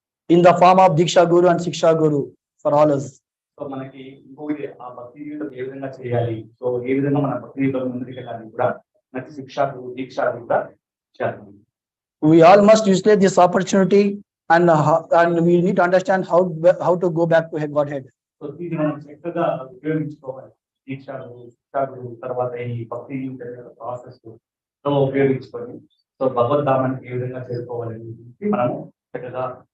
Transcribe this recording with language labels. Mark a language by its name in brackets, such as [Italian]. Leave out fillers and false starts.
[English] In the form of Diksha Guru and Shiksha Guru for all us. [Telugu] So మనకి ఇంకొకటి ఆ భక్తి జీవితం ఏ విధంగా చేయాలి, సో ఏ విధంగా మన భక్తి జీవితం ముందుకు వెళ్ళాలి కూడా మనకి శిక్షా గురు దీక్షా కూడా ఇచ్చారు. [English] We all must utilize this opportunity and we need to understand how to go back to Godhead. [Telugu] So ఇది మనం చక్కగా ఉపయోగించుకోవాలి. దీక్షా గురు శిక్షా గురు తర్వాత ఈ భక్తి ప్రాసెస్ తో ఉపయోగించుకొని సో భగవద్ధామానికి ఏ విధంగా చేరుకోవాలని మనము చక్కగా